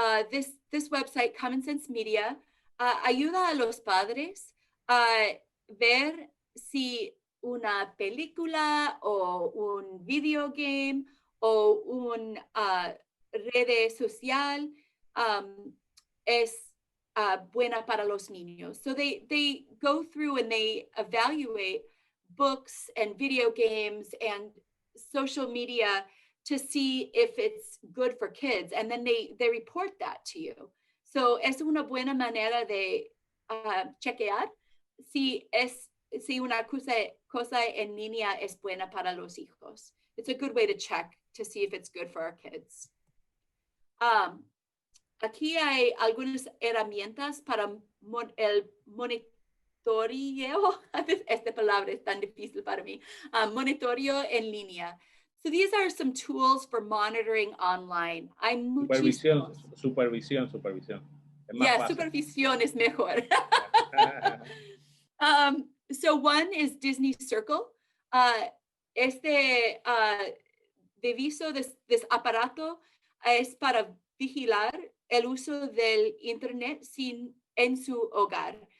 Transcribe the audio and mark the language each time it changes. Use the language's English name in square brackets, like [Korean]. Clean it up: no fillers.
[English] This website, [Spanish] Common Sense Media, ayuda a los padres a ver si una película o un video game o una red social es buena para los niños. [English] So they go through and they evaluate books and video games and social media to see if it's good for kids, and then they report that to you. [Spanish] So es una buena manera de chequear si una cosa en línea es buena para los hijos. [English] It's a good way to check to see if it's good for our kids. [Spanish] Aquí hay algunas herramientas para el monitoreo. Esta palabra es tan difícil para mí. Monitoreo en línea. [English] So these are some tools for monitoring online. [Spanish] Hay muchísimos. Supervisión. [English] Yeah, [Spanish] supervisión es mejor. [English] So one is Disney Circle. [Spanish] Este deviso, this aparato es para vigilar el uso del internet en su hogar.